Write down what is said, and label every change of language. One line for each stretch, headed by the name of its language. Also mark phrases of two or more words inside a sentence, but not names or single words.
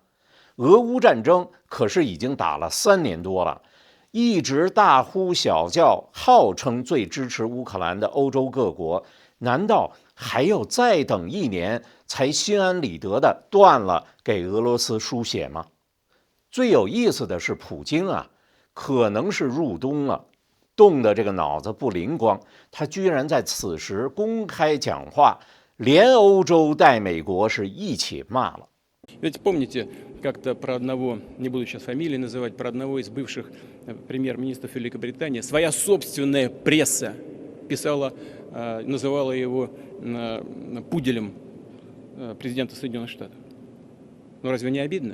Chinese: 俄乌战争可是已经打了3年多了，一直大呼小叫，号称最支持乌克兰的欧洲各国，难道还要再等1年才心安理得的断了给俄罗斯输血吗？最有意思的是，普京可能是入冬了，冻得这个脑子不灵光，他居然在此时公开讲话，连欧洲带美国是一起骂了。
Russian: Ведь помните, как-то про одного, не буду сейчас фамилии называть, про одного из бывших премьер-министров Великобритании, своя собственная пресса писала, называла его пуделем президента Соединенных Штатов. Ну разве не обидно?